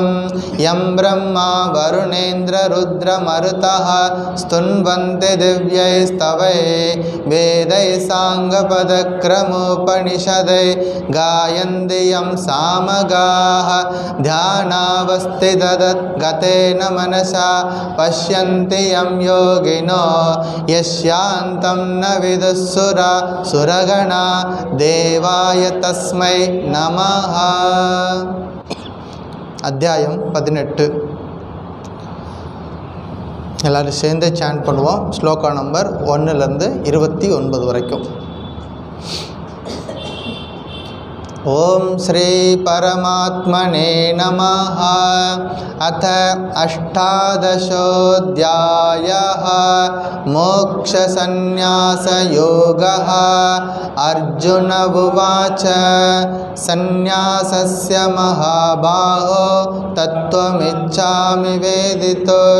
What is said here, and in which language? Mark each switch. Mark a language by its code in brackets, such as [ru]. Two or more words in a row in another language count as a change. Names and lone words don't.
[sa] यं ब्रह्मा वरुणेन्द्ररुद्रमरुतः स्तुन्वन्ति दिव्यैस्तवैः वेदैः साङ्गपदक्रमोपनिषदैः गायन्ति यं सामगाः। ध्यानावस्थितगतेन मनसा पश्यन्ति यं योगिनो यस्यान्तं न विदुःसुरगणा। देवाय तस्मै नमः। [ta] அத்தியாயம் 18. எல்லாரும் சேர்ந்து சாண்ட் பண்ணுவோம். ஸ்லோகா நம்பர் 1லேருந்து 29 வரைக்கும். [sa] ओम श्री परमात्मने नमः। अथ अष्टादशोऽध्यायः मोक्षसंन्यासयोगः। अर्जुन उवाच संन्यासस्य महाबाहो तत्त्वमिच्छामि वेदितुं।